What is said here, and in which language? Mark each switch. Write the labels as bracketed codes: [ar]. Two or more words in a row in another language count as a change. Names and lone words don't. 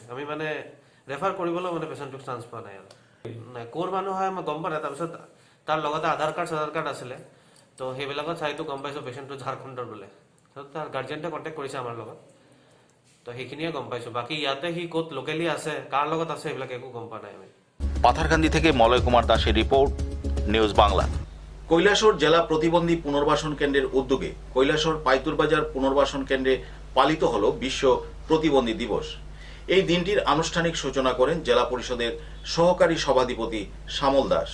[as] আমি মানে ৰেফাৰ কৰিবলৈ মানে পেচেণ্টটোক চান্স পোৱা নাই আৰু নাই। ক'ৰ মানুহ হয় মই গম পোৱা নাই। তাৰপিছত তাৰ লগতে আধাৰ কাৰ্ড আছিলে, তো সেইবিলাকত চাইতো গম পাইছোঁ পেচেণ্টটো ঝাৰখণ্ডৰ বোলে। তাৰ গাৰ্জেণ্টে কণ্টেক্ট কৰিছে আমাৰ লগত, তো সেইখিনিয়ে গম পাইছোঁ। বাকী ইয়াতে সি ক'ত লোকেলি আছে, কাৰ লগত আছে, সেইবিলাক একো গম পোৱা নাই আমি। [bn] পাথারকান্দি থেকে মলয় কুমার দাসের রিপোর্ট, নিউজ বাংলা। কৈলাসহর জেলা প্রতিবন্ধী পুনর্বাসন কেন্দ্রের উদ্যোগে কৈলাসহর পাইতুরবাজার পুনর্বাসন কেন্দ্রে পালিত হল বিশ্ব প্রতিবন্ধী দিবস। এই দিনটির আনুষ্ঠানিক সূচনা করেন জেলা পরিষদের সহকারী সভাধিপতি শ্যামল দাস।